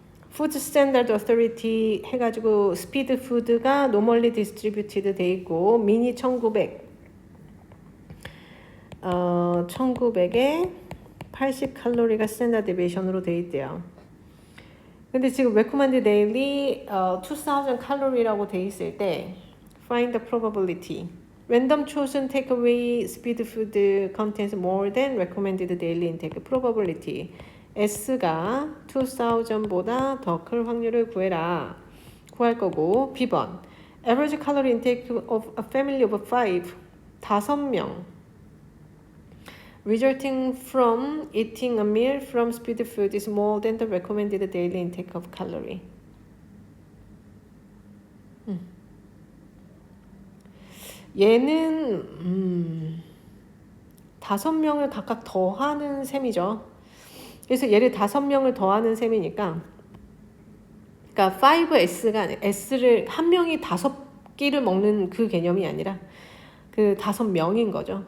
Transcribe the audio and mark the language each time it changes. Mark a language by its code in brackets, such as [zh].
[ko] Food Standard Authority 해가지고 스피드 푸드가 normally distributed 돼 있고 미니 1900 1900에 80 칼로리가 스탠다드 데비에이션으로 돼 있대요. 근데 지금 recommended daily 2000 칼로리라고 돼 있을 때 [en] find the probability. Random chosen takeaway speed food contains more than recommended daily intake probability. [ko] S가 2000보다 더 클 확률을 구해라. 구할 거고 [en] B번 average calorie intake of a family of 5명 resulting from eating a meal from speed food is more than the recommended daily intake of calorie. [ko] 얘는 5명을 각각 더하는 셈이죠. 그래서 얘를 5명을 더하는 셈이니까 그러니까 5S가 아니라 S를 한 명이 5끼를 먹는 그 개념이 아니라 그 5명인 거죠.